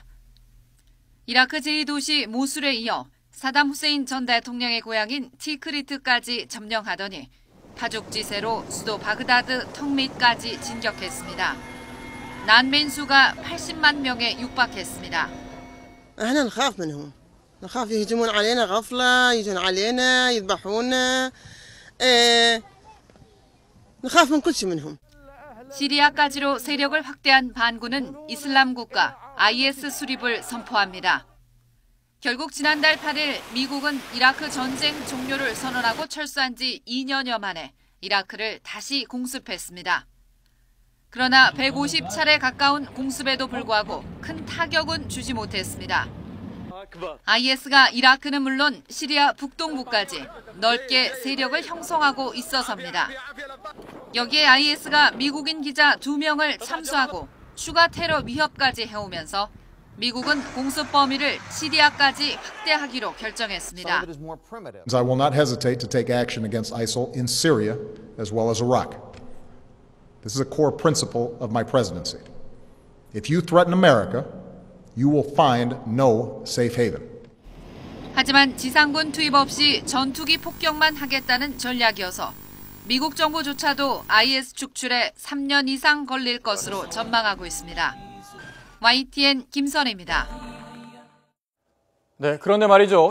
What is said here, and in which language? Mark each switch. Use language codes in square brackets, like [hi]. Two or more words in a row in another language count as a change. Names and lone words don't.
[ko] 이라크 제2도시 모술에 이어 사담 후세인 전 대통령의 고향인 티크리트까지 점령하더니 파죽지세로 수도 바그다드 턱밑까지 진격했습니다. 난민 수가 80만 명에 육박했습니다. [ar] احنا نخاف منهم. نخاف يهجمون علينا غفلة، يجون علينا، يذبحونا. نخاف من كل شيء منهم. [ko] 시리아까지로 세력을 확대한 반군은 이슬람 국가 IS 수립을 선포합니다. 결국 지난달 8일 미국은 이라크 전쟁 종료를 선언하고 철수한 지 2년여 만에 이라크를 다시 공습했습니다. 그러나 150차례 가까운 공습에도 불구하고 큰 타격은 주지 못했습니다. IS가 이라크는 물론 시리아 북동부까지 넓게 세력을 형성하고 있어서입니다. 여기에 IS가 미국인 기자 2명을 참수하고 추가 테러 위협까지 해오면서 미국은 공습 범위를 시리아까지 확대하기로 결정했습니다. [en] I will not hesitate to take action against ISIL in Syria as well as Iraq. This is a core principle of my presidency. If you threaten America, you will find no safe haven. [ko] 하지만 지상군 투입 없이 전투기 폭격만 하겠다는 전략이어서 미국 정부조차도 IS 축출에 3년 이상 걸릴 것으로 전망하고 있습니다. YTN 김선혜입니다. 네, 그런데 말이죠.